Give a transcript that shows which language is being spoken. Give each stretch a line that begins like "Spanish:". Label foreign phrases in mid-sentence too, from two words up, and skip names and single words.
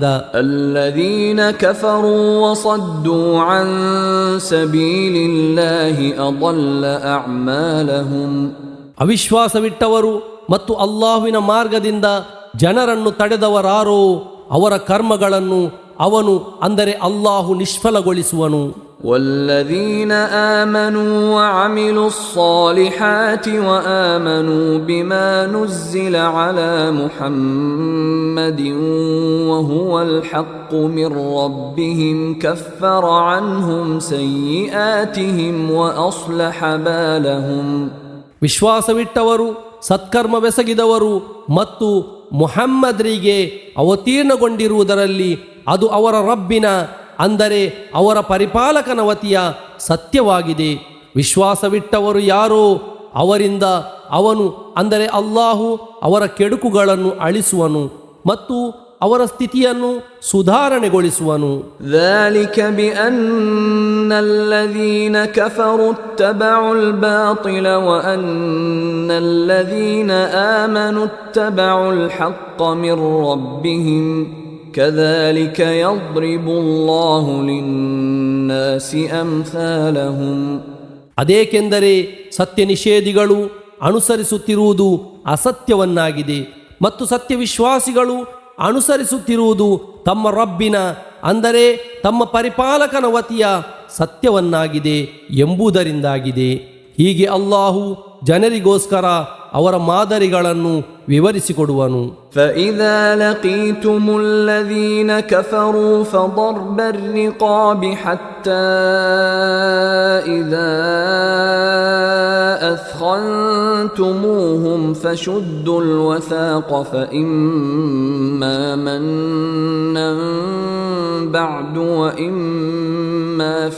Arabic: الذين كفروا وصدوا عن سبيل الله أضل أعمالهم.
Kannada: ಅವಿಶ್ವಾಸವಿಟ್ಟವರು ಮತ್ತು ಅಲ್ಲಾಹುವಿನ ಮಾರ್ಗದಿಂದ ಜನರನ್ನು ತಡೆದವರಾರೋ ಅವರ ಕರ್ಮಗಳನ್ನು ಅವನು ಅಂದರೆ ಅಲ್ಲಾಹು ನಿಷ್ಫಲಗೊಳಿಸುವನು.
Arabic: والذين آمنوا وعملوا الصالحات وآمنوا بما نزل على محمد وهو الحق من ربهم كفر عنهم سيئاتهم وأصلح بالهم.
Kannada: ವಿಶ್ವಾಸವಿಟ್ಟವರು ಸತ್ಕರ್ಮವೆಸಗಿದವರು ಮತ್ತು ಮುಹಮ್ಮದ್ರಿಗೆ ಅವತೀರ್ಣಗೊಂಡಿರುವುದರಲ್ಲಿ ಅದು ಅವರ ರಬ್ಬಿನ ಅಂದರೆ ಅವರ ಪರಿಪಾಲಕನ ವತಿಯ ಸತ್ಯವಾಗಿದೆ. ವಿಶ್ವಾಸವಿಟ್ಟವರು ಯಾರೋ ಅವರಿಂದ ಅವನು ಅಂದರೆ ಅಲ್ಲಾಹು ಅವರ ಕೆಡುಕುಗಳನ್ನು ಅಳಿಸುವನು ಮತ್ತು ಅವರ ಸ್ಥಿತಿಯನ್ನು ಸುಧಾರಣೆಗೊಳಿಸುವನು.
Arabic: ذلك بأن الذين كفروا اتبعوا الباطل وأن الذين آمنوا اتبعوا الحق من ربهم كذلك يضرب الله للناس أمثالهم.
Kannada: ಅದೇಕೆಂದರೆ ಸತ್ಯ ನಿಷೇಧಿಗಳು ಅನುಸರಿಸುತ್ತಿರುವುದು ಅಸತ್ಯವನ್ನಾಗಿದೆ ಮತ್ತು ಸತ್ಯವಿಶ್ವಾಸಿಗಳು ಅನುಸರಿಸುತ್ತಿರುವುದು ತಮ್ಮ ರಬ್ಬಿನ ಅಂದರೆ ತಮ್ಮ ಪರಿಪಾಲಕನ ವತಿಯ ಸತ್ಯವನ್ನಾಗಿದೆ ಎಂಬುದರಿಂದಾಗಿದೆ. ಹೀಗೆ ಅಲ್ಲಾಹು ಜನರಿಗೋಸ್ಕರ ಅವರ ಮಾದರಿಗಳನ್ನು ವಿವರಿಸಿಕೊಡುವನು.
Arabic: فإذا لقيتم الذين كفروا فضرب الرقاب حتى إذا أثخنتموهم فشدوا الوثاق فإما منا بعد وإما